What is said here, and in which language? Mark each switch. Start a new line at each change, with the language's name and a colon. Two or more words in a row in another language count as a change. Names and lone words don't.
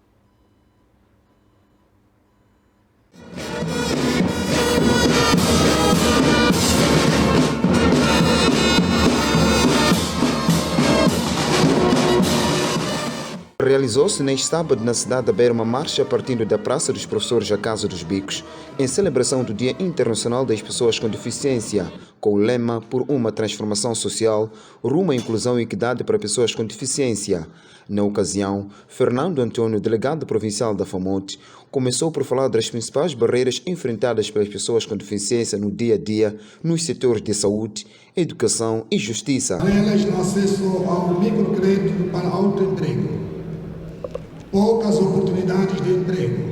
Portuguese: Realizou-se neste sábado na cidade da Beira uma marcha partindo da Praça dos Professores à Casa dos Bicos, em celebração do Dia Internacional das Pessoas com Deficiência, com o lema Por uma Transformação Social, rumo à inclusão e equidade para pessoas com deficiência. Na ocasião, Fernando Antônio, delegado provincial da FAMOT, começou por falar das principais barreiras enfrentadas pelas pessoas com deficiência no dia a dia nos setores de saúde, educação e justiça. Barreiras no acesso ao microcrédito para autoemprego. Poucas oportunidades de emprego.